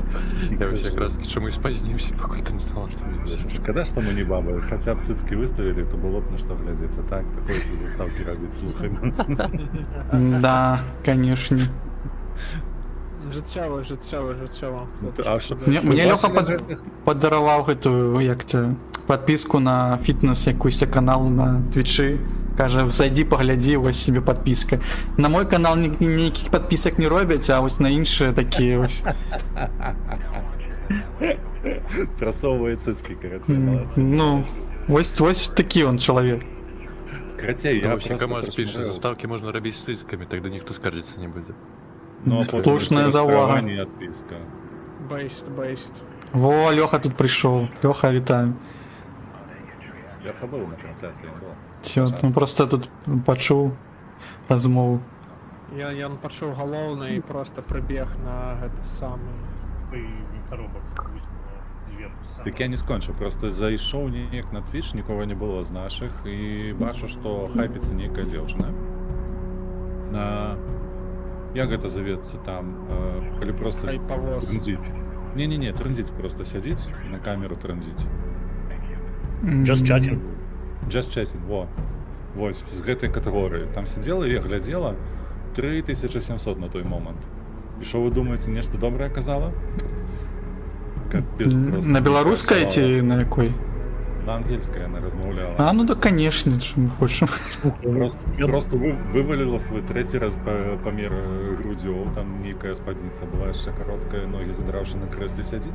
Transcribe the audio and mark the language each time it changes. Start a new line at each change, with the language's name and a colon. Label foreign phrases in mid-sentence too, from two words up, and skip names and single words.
Belarusian: Я вось якраз чамусь спазніўся, пакуль ты не стала, што мне пісаць. Шкада, што мы не бабы, хаця б цыцкі выставілі, то было б на што глядзець, а так, такой заставкі робіць, слухай.
Russian: Да, конечно.
Belarusian: Жыццёва. А што Мне Лёха падараваў гэтую,
Ukrainian: як це, подписку на фітнес якусь канал на Твичы.
Belarusian: Кажа, зайди, паглядзі, вось себе подписка. На мой канал ніякіх подпісак не робяць, а вось на іншыя такія вось. прасоўвае цыцкі, карацей, малацы. Ну, вось такі он чалавек. Карацей, я
Russian: Вообще, просто
Belarusian: камаз піша,
Russian: прасмотрел.
Belarusian: заставкі можна рабіць з цыцкамі, тогда ніхто скардзіцца не будзе.
Ukrainian: Ну, а потім
Belarusian: Слушная завага.
Ukrainian: розчаровання і адписка. Бейст.
Belarusian: Во, Лёха тут прыйшоў. Лёха, вітаю. Я быў на трансляцыі, не было. Всё, ну просто тут пачуў размову. Я пачуў галоўны і просто прыбег на гэты самы.
Russian: И коробок вверх.
Belarusian: Так я не скончыў, просто зайшоў неяк на Twitch, нікога не было з нашых, і бачу, што хайпіцца нейкая дзяўчына. Як гэта завецца там, калі просто Хайпавоз. транзіць. Не, транзіць просто сядзіць і на камеру транзіць.
English: Just chatting. Just chatting, во.
Belarusian: Вось, з гэтай катэгорыі. Там сидзела і глядзела 3700 на той момант.
Ukrainian: І що ви думаєте,
Belarusian: нешта добрае казала? Капец, просто. На беларускай ці на якой? На ангельскай яна размаўляла. А,
Russian: ну да, конечно,
Belarusian: чым хочам. Просто вывалила свой третий раз памер грудзёў, там нейкая спадніца была яшчэ кароткая, ногі задраўшы на крэсле сядзіць.